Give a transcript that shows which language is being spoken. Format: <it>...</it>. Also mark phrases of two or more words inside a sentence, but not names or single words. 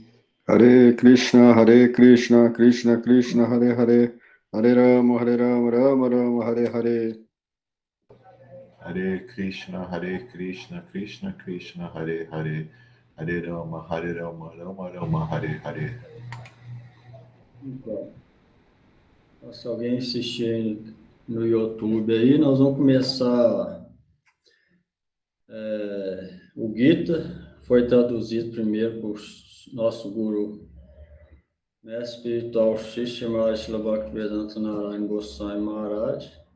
<sa>हरे कृष्ण कृष्ण कृष्ण हरे हरे हरे राम राम राम हरे हरे. हरे कृष्ण कृष्ण कृष्ण हरे हरे हरे राम राम राम हरे हरे.</sa> <pt>Então, se alguém assistir no YouTube aí, nós vamos começar o Gita, foi traduzido primeiro por nosso guru, mestre espiritual Shishimara Bhaktivedanta Narayana Goswami Maharaj.</pt>